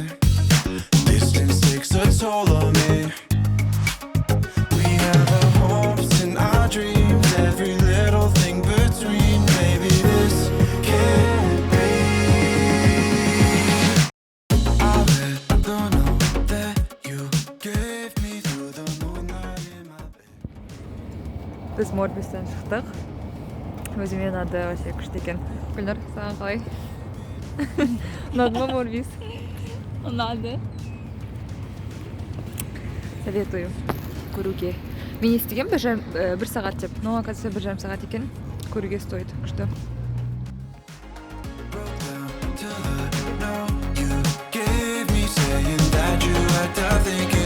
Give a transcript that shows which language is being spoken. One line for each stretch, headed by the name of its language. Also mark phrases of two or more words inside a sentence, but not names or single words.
English: Distance takes a toll on me. We have our hopes and our dreams, every little thing between. Maybe this can't be. I read the note that you gave me through the moonlight in my bed.
Kazakh: Біз Морбистен шықтық. Өзіме ұнады, вообще күшті екен. Гүлнұр, саған қалай? Ұнады ма Морбис? Ұнады. Советую көруге. Мен естігем бір сағат деп,
Russian: но оказывается
Kazakh: 1,5 сағат екен. Көруге стоит. Күшті.
English: Broke down to the note you gave me, saying that you had to think